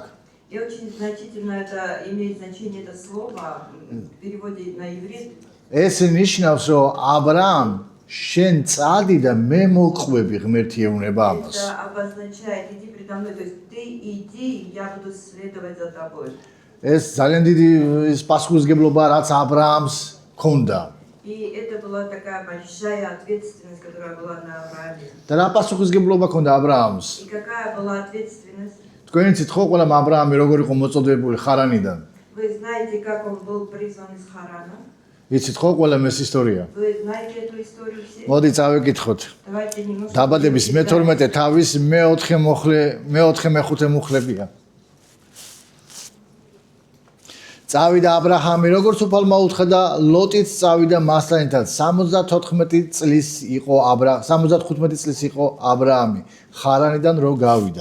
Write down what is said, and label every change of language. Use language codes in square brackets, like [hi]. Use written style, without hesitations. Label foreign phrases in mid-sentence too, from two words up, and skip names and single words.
[ru] И очень значительно это имеет значение это слово в переводе на иврит. [ka] ეს ნიშნავს, რომ აბრაამ შენ წადი და მე მოყვები, ღმერთი ეუბნება ამას. [ru] Это обозначает иди предо мной, то есть ты иди, я буду следовать за тобой. [ka] ეს ძალიან დიდი პასუხისმგებლობა რაც აბრაამს ჰქონდა. [ru] И это была такая большая ответственность, которая была на Аврааме. [ka] და რა პასუხისმგებლობა ჰქონდა აბრაამს? [ru] И какая была ответственность? [ka] თქვენ იცით ხო ყველა აბრაამი როგორ იყო მოწოდებული ხარანიდან? [ru] Вы знаете, как он был призван из Харана? [ka] იცით ხო ყველა ეს ისტორია? [ru] Вы знаете эту историю все? [ka] მოდი წავეკითხოთ. [ru] Давайте немножко. [ka] დაბადების მე-12 თავის მე-4 მე-5 მუხლებია. წავიდა აბრაამი როგორც უფალმა უთხრა და ლოტიც წავიდა მასთან ერთად 75 წლის იყო 75 წლის იყო აბრაამი ხარანიდან რო გავიდა.